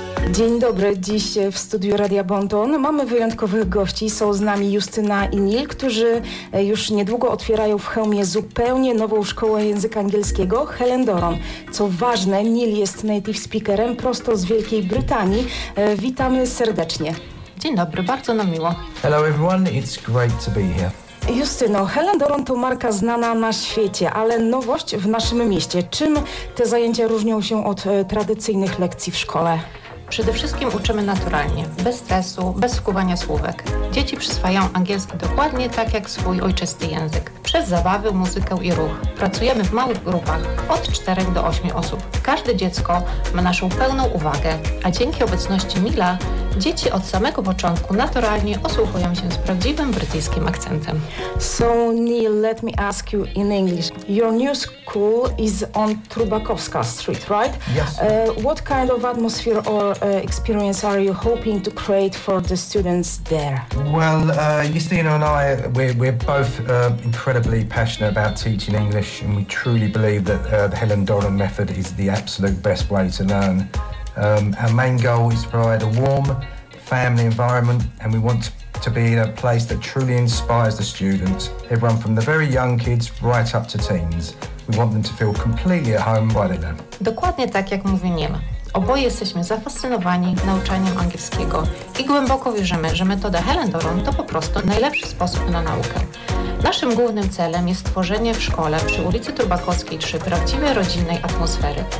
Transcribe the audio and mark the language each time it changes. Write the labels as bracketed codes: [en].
[pl] Dzień dobry, dziś w studiu Radia Bonton mamy wyjątkowych gości. Są z nami Justyna i Nil, którzy już niedługo otwierają w Chełmie zupełnie nową szkołę języka angielskiego, Helendoron. Co ważne, Nil jest native speakerem prosto z Wielkiej Brytanii. Witamy serdecznie. Dzień dobry, bardzo nam miło. [en] Hello everyone, it's great to be here. [pl] Justyno, Helendoron to marka znana na świecie, ale nowość w naszym mieście. Czym te zajęcia różnią się od tradycyjnych lekcji w szkole? Przede wszystkim uczymy naturalnie, bez stresu, bez wkuwania słówek. Dzieci przyswajają angielski dokładnie tak jak swój ojczysty język. Przez zabawy, muzykę i ruch. Pracujemy w małych grupach, od 4 do 8 osób. Każde dziecko ma naszą pełną uwagę, a dzięki obecności Nila dzieci od samego początku naturalnie osłuchują się z prawdziwym brytyjskim akcentem. [en] So Nil, let me ask you in English. Your new school is on Trubakowska Street, right? Yes. What kind of atmosphere or experience are you hoping to create for the students there? Well, Justyna and I, we're both incredibly passionate about teaching English, and we truly believe that the Helendoron method is the absolute best way to learn. Our main goal is to provide a warm family environment, and we want to be in a place that truly inspires the students, everyone from the very young kids right up to teens. We want them to feel completely at home while they learn. [pl] Dokładnie tak jak mówi Niema. Oboje jesteśmy zafascynowani nauczaniem angielskiego i głęboko wierzymy, że metoda Helendoron to po prostu najlepszy sposób na naukę. Naszym głównym celem jest stworzenie w szkole przy ulicy Trubakowskiej 3 prawdziwej rodzinnej atmosfery.